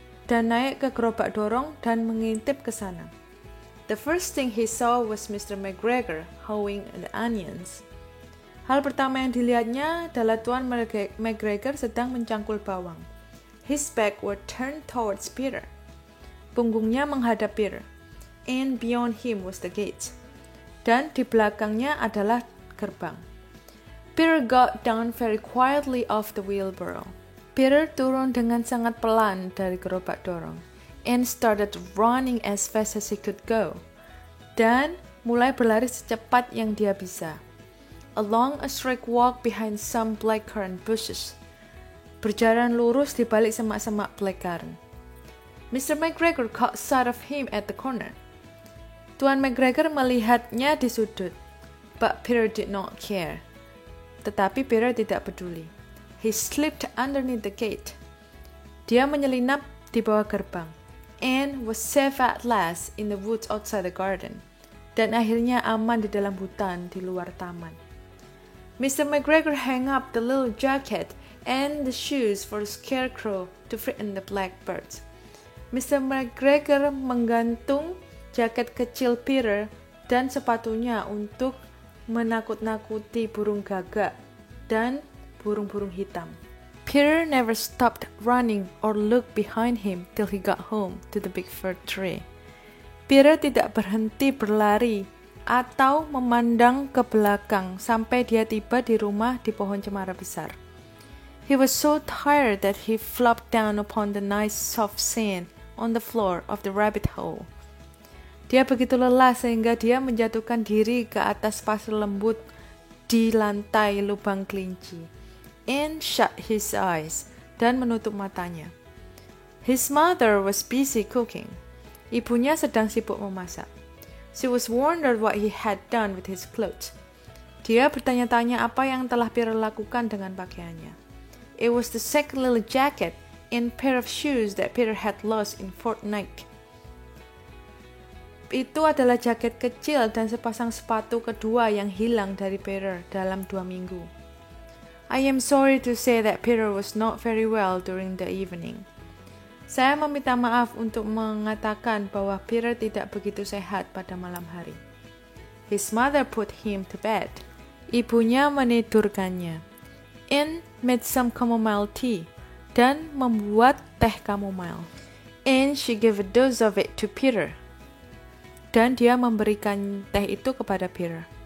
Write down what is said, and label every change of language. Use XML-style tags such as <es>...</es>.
<id>Dan naik ke gerobak dorong dan mengintip ke sana.</id> <en>The first thing he saw was Mr. McGregor hoeing the onions.</en> <id>Hal pertama yang dilihatnya adalah Tuan McGregor sedang mencangkul bawang.</id> <en>His back were turned towards Peter.</en> <id>Punggungnya menghadap Peter.</id> <en>And beyond him was the gate.</en> <id>Dan di belakangnya adalah gerbang.</id> <en>Peter got down very quietly off the wheelbarrow.</en> <id>Peter turun dengan sangat pelan dari gerobak dorong.</id> <en>And started running as fast as he could go.</en> <id>Dan mulai berlari secepat yang dia bisa.</id> <en>Along a straight walk behind some blackcurrant bushes.</en> <id>Berjalan lurus di balik semak-semak blackcurrant. Mr.</id> <en>McGregor caught sight of him at the corner.</en> <id>Tuan McGregor melihatnya di sudut.</id> <en>But Peter did not care.</en> <id>Tetapi Peter tidak peduli.</id> <en>He slipped underneath the gate.</en> <id>Dia menyelinap di bawah gerbang.</id> <en>And was safe at last in the woods outside the garden.</en> <id>Dan akhirnya aman di dalam hutan di luar taman. Mr.</id> <en>McGregor hung up the little jacket and the shoes for the scarecrow to frighten the blackbirds.</en> <id>Mr. McGregor menggantung jaket kecil Peter dan sepatunya untuk menakut-nakuti burung gagak dan burung-burung hitam.</id> <en>Peter never stopped running or looked behind him till he got home to the big fir tree.</en> <id>Peter tidak berhenti berlari atau memandang ke belakang sampai dia tiba di rumah di pohon cemara besar.</id> <en>He was so tired that he flopped down upon the nice soft sand on the floor of the rabbit hole.</en> <id>Dia begitu lelah sehingga dia menjatuhkan diri ke atas pasir lembut di lantai lubang kelinci.</id> <en>And shut his eyes,</en> <id>dan menutup matanya.</id> <en>His mother was busy cooking.</en> <id>Ibunya sedang sibuk memasak.</id> <en>She was wondered what he had done with his clothes.</en> <id>Dia bertanya-tanya apa yang telah Peter lakukan dengan pakaiannya.</id> <en>It was the second little jacket and pair of shoes that Peter had lost in fortnight.</en> <id>Itu adalah jaket kecil dan sepasang sepatu kedua yang hilang dari Peter dalam 2 minggu.</id> <en>I am sorry to say that Peter was not very well during the evening.</en> <id>Saya meminta maaf untuk mengatakan bahwa Peter tidak begitu sehat pada malam hari.</id> <en>His mother put him to bed.</en> <id>Ibunya menidurkannya.</id> <en>And made some chamomile tea.</en> <id>Dan membuat teh chamomile.</id> <en>And she gave a dose of it to Peter.</en> <id>Dan dia memberikan teh itu kepada Peter.</id>